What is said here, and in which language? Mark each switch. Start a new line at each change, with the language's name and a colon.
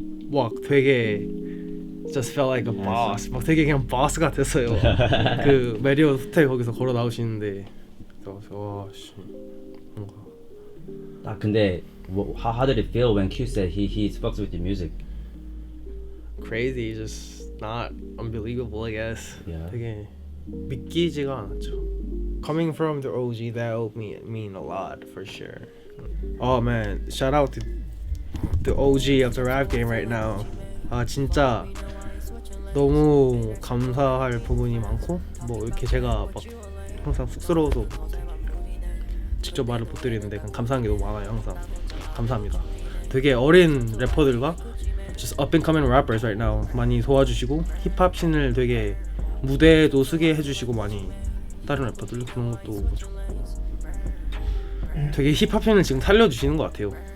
Korean: 막 되게
English: just felt like a boss.
Korean: 막 되게 그냥 boss 같았어요. 그 메리엇 호텔 거기서 걸어 나오시는데 와 씨.
English: 근데 how did it feel when Q said he fucks with your music? Crazy, just not unbelievable, I guess. Yeah.
Korean: 되게 믿기지가 않았죠.
English: Coming from the OG, that would mean a lot for sure. Oh man, shout out to the OG of the rap game right now.
Korean: 진짜 너무 감사할 부분이 많고 뭐 이렇게 제가 막 항상 쑥스러워서 직접 말을 못 드리는데 감사한 게 너무 많아요. 항상 감사합니다. 되게 어린 래퍼들과
English: just up and coming rappers right now
Korean: 많이 도와주시고 힙합 씬을 되게 무대에도 쓰게 해주시고 많이 다른 래퍼들 그런 것도 좋고 되게 힙합 씬을 지금 살려주시는 것 같아요.